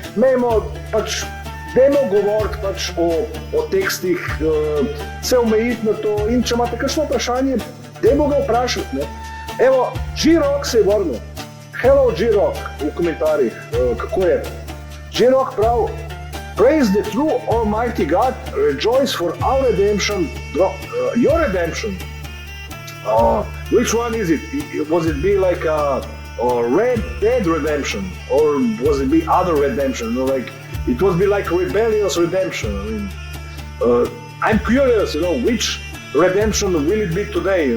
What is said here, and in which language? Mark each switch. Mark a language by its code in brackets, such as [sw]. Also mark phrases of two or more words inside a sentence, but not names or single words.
[sl] Dajmo govoriti pač o tekstih, se omejiti na to, in če imate kakšno vprašanje, dajmo ga vprašati. Ne? Evo, G-Rock se je vrnil. Hello G-Rock v komentarjih, kako je? J-Rock prav, [en] praise the true Almighty God, rejoice for our redemption, your redemption. Which one is it? Was it be like a Red Dead redemption, or was it be other redemption? You know, like it was be like rebellious redemption. I mean, I'm curious, which redemption will it be today?